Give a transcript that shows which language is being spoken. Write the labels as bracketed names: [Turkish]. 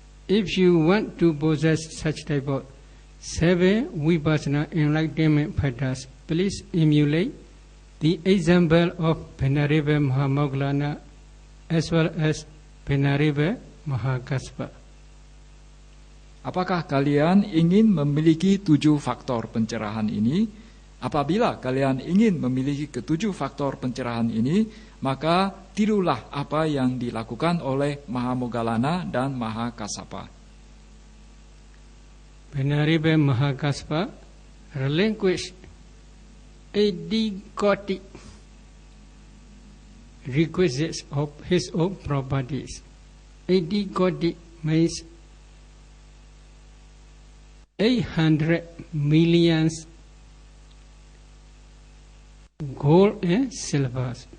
[English] If you want to possess such type of 7 vipassana enlightenment factors, please emulate the example of Venerable Mahamoggallana as well as Venerable Mahakassapa. [Indonesian] Apakah kalian ingin memiliki 7 faktor pencerahan ini? Apabila kalian ingin memiliki ke-7 faktor pencerahan ini, maka tirulah apa yang dilakukan oleh Mahamoggallana dan Mahakassapa. [English] Venerable Mahakassapa relinquished 80 koti requisites of his own properties. 80 koti means 800 million gold and silver.